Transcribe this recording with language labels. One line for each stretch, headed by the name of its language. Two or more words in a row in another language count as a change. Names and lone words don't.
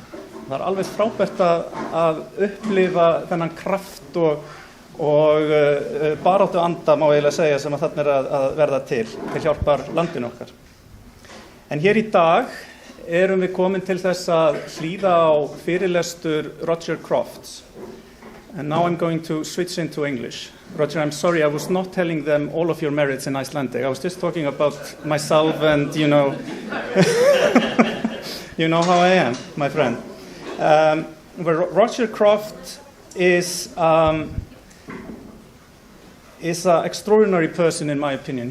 Icelandic: Það er alveg frábært að upplifa þennan kraft og baráttu anda má eiginlega segja sem að þarna að verða til hjálpar landinu okkar. En hér í dag erum við komin til þess að hlýða á fyrirlestur Roger Crofts.
English: And now I'm going to switch into English. Roger, I'm sorry, I was not telling them all of your merits in Icelandic. I was just talking about myself and, you know, you know how I am, my friend. Roger Crofts is an extraordinary person in my opinion.